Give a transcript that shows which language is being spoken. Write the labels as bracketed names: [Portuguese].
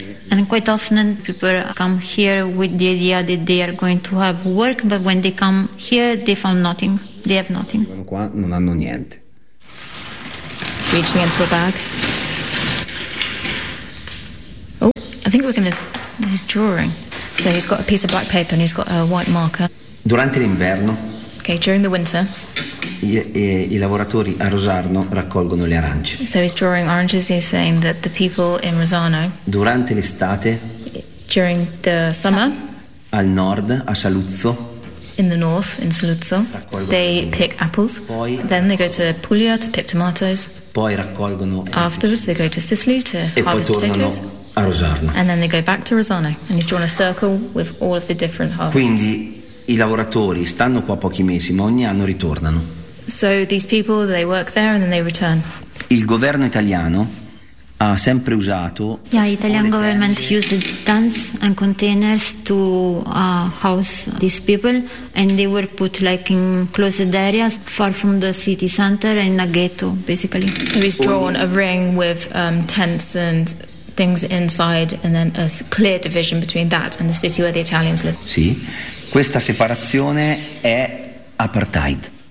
[English] And quite often people come here with the idea that they are going to have work, but when they come here, they found nothing. They have nothing. [Italian] Qua non hanno niente. [English] Reaching into a bag. Oh, I think we're going to... He's drawing. So he's got a piece of black paper and he's got a white marker. [Italian] Durante l'inverno... [English] Okay, during the winter, [Italian] I lavoratori a Rosarno raccolgono le arance. [English] So he's drawing oranges. He's saying that the people in Rosarno. [Italian] Durante l'estate. [English] During the summer. [Italian] Al nord, a Saluzzo. [English] In the north, in Saluzzo, they pick apples. [Italian] Poi, [English] then they go to Puglia to pick tomatoes. [Italian] Poi raccolgono. [English] Afterwards, they go to Sicily to harvest potatoes. [Italian] A Rosarno. [English] And then they go back to Rosarno, and he's drawn a circle with all of the different harvests. [Italian] Quindi. I lavoratori stanno qua pochi mesi, ma ogni anno ritornano. [English] So these people, they work there and then they return. [Italian] Il governo italiano ha sempre usato. [English] Yeah, Italian government used tents and containers to house these people, and they were put like in closed areas far from the city center in a ghetto, basically. So he's drawn a ring with tents and things inside, and then a clear division between that and the city where the Italians live. [Italian] Sì. Questa separazione è apartheid.